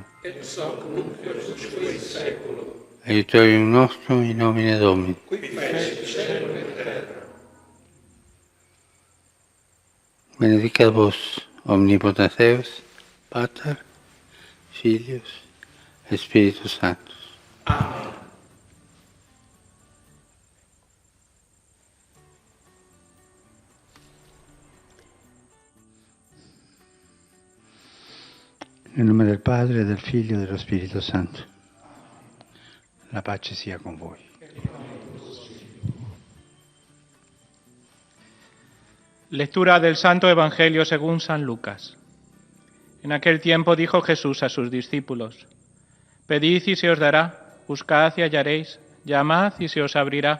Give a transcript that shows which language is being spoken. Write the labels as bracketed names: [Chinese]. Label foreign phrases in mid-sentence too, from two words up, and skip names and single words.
[Latin] Et hoc nunc et usque in saeculum. Aiutorium nostrum in nomine Domini. Qui fecit caelum et terra. Benedicat vos omnipotens Deus, Pater, Filius, Spiritus Sanctus. Amen. [Italian] Nel nome del Padre, del Figlio e dello Spirito Santo. La pace sia con voi. [Spanish] Lectura del Santo Evangelio según San Lucas. En aquel tiempo dijo Jesús a sus discípulos: Pedid y se os dará, buscad y hallaréis, llamad y se os abrirá.